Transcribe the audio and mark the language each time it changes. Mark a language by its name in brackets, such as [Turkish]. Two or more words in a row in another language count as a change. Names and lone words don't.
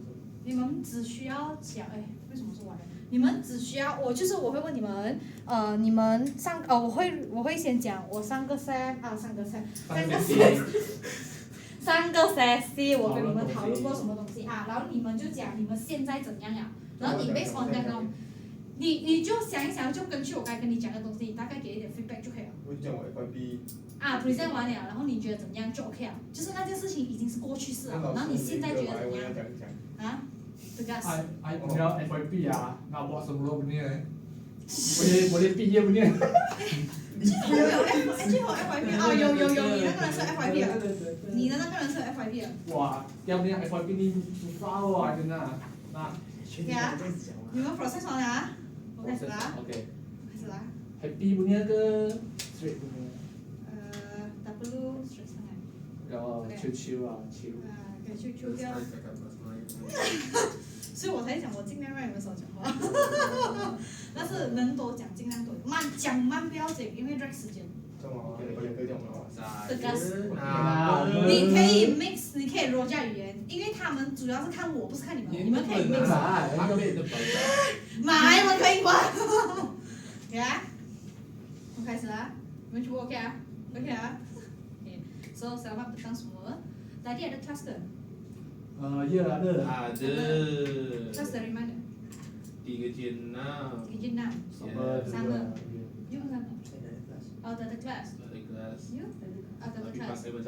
[Chinese] 你们只需要讲，哎，为什么是完了？你们只需要我会问你们，你们我会先讲我三个 session，我跟你们讨论过什么东西啊，然后你们就讲你们现在怎样呀，然后你 [English] based on that [Chinese] 呢，你就想一想，就根据我刚才跟你讲的东西，你大概给一点 feedback 就可以了。我就讲我 FYP。 present 完了，然后你觉得怎样就 OK 了，就是那件事情已经是过去式了，然后你现在觉得怎样？啊？ [Malay] I punya FYP nak buat sebelum ni boleh PA punya. [Chinese] 最后 FYP 有，你那个人是 FYP 啊？你的那个人是 FYP 啊？ [Malay] 哇，dia punya FYP ni susah wah kena. Nak. [Chinese] 你们 process 完了啊？我开始啦。 Okay. 开始啦。 [Malay] Happy punya ke straight punya? Tak perlu stress sangat. Chill lah, chill. [Chinese] 可以去掉。所以我才讲我尽量让你们少讲话，但是能多讲尽量多，讲慢不要紧，因为 drag 时间。你可以 mix， 你可以 roja 语言，因为他们主要是看我，不是看你们，你们可以 mix。买，我可以关。OK 啊，我开始啦，你们全部 OK 啊 ？OK 啊 ？ [Malay] So selamat petang semua. Tadi ada kelas ke? Ya ada. Kelas dari mana? 3J6. 3J6. Sama. You sama? Oh, tak ada kelas. You? Ada kelas.